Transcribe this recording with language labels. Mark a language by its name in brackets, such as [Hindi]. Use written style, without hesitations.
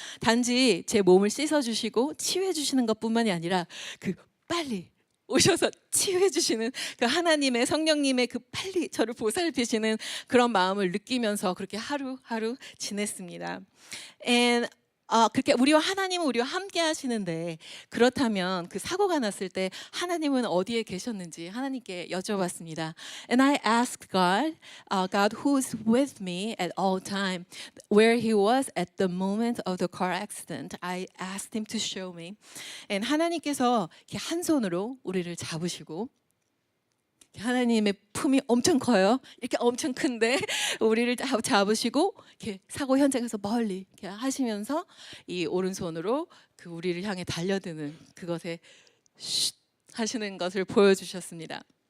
[Korean] 단지 제 몸을 씻어주시고 치유해주시는 것뿐만이 아니라 그 빨리 오셔서 치유해주시는 그 하나님의 성령님의 그 빨리 저를 보살피시는 그런 마음을 느끼면서 그렇게 하루하루 지냈습니다. And 그렇게 하나님은 우리와 함께 하시는데, 그렇다면 그 사고가 났을 때 하나님은 어디에 계셨는지 하나님께 여쭤봤습니다. [English] And I asked God, God who is with me at all time, where He was at the moment of the car accident. I asked Him to show me. [Korean] And 하나님께서 이렇게 한 손으로 우리를 잡으시고, 하나님의 품이 엄청 커요. 이렇게 엄청 큰데 우리를 잡으시고 이렇게 사고 현장에서 멀리 이렇게 하시면서 이 오른손으로 그 우리를 향해 달려드는 그것에 쉿 하시는 것을 보여주셨습니다.